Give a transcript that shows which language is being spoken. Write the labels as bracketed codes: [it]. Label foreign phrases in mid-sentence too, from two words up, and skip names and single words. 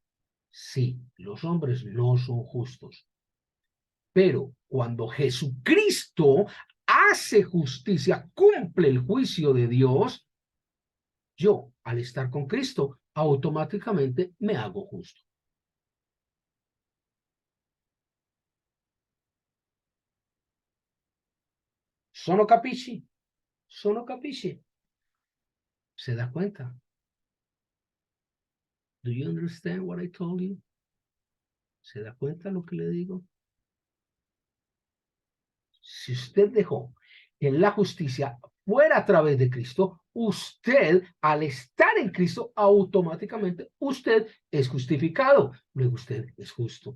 [es] Sí, los hombres no son justos. Pero cuando Jesucristo hace justicia, cumple el juicio de Dios, yo, al estar con Cristo, automáticamente me hago justo. [it] ¿Sono capisci? ¿Sono capisci? [es] ¿Se da cuenta? [en] Do you understand what I told you? [es] ¿Se da cuenta lo que le digo? Si usted dejó que la justicia fuera a través de Cristo, usted, al estar en Cristo, automáticamente usted es justificado. Luego usted es justo.